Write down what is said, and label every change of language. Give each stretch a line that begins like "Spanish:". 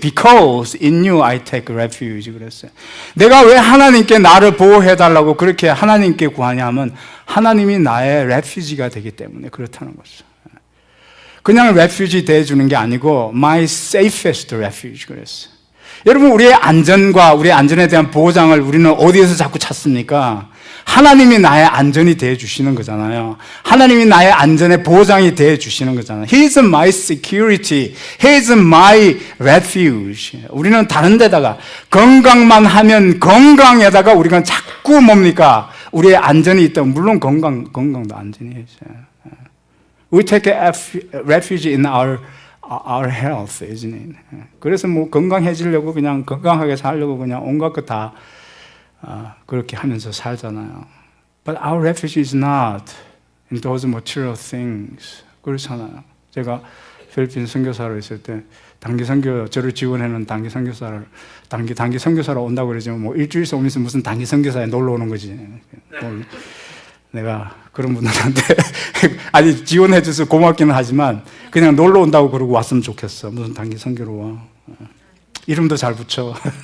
English: Because in you I take refuge 그랬어요.
Korean: 내가 왜 하나님께 나를 보호해달라고 그렇게 하나님께 구하냐 하면 하나님이 나의 refuge가 되기 때문에 그렇다는 거죠. 그냥 refuge 대해주는 게 아니고 my safest refuge 그랬어요. 여러분 우리의 안전과 우리의 안전에 대한 보장을 우리는 어디에서 자꾸 찾습니까? 하나님이 나의 안전이 되어 주시는 거잖아요. 하나님이 나의 안전의 보장이 되어 주시는 거잖아요.
English: He is my security. He is my refuge.
Korean: 우리는 다른 데다가 건강만 하면 건강에다가 우리가 자꾸 뭡니까? 우리의 안전이 있다고. 물론 건강도 안전이 있어요.
English: We take a refuge in our health, isn't it?
Korean: 그래서 뭐 건강해지려고 그냥 건강하게 살려고 그냥 온갖 거 다 그렇게 하면서 살잖아요.
English: But our refuge is not in those material things.
Korean: 그렇잖아요. 제가 필리핀 선교사로 있을 때 단기 선교 저를 지원하는 단기 선교사를 단기 선교사로 온다고 그러지만 뭐 일주일씩 오면서 무슨 단기 선교사에 놀러 오는 거지. 내가 그런 분들한테 아니 지원해줘서 고맙기는 하지만 그냥 놀러 온다고 그러고 왔으면 좋겠어. 무슨 단기 선교로 와. 이름도 잘 붙여.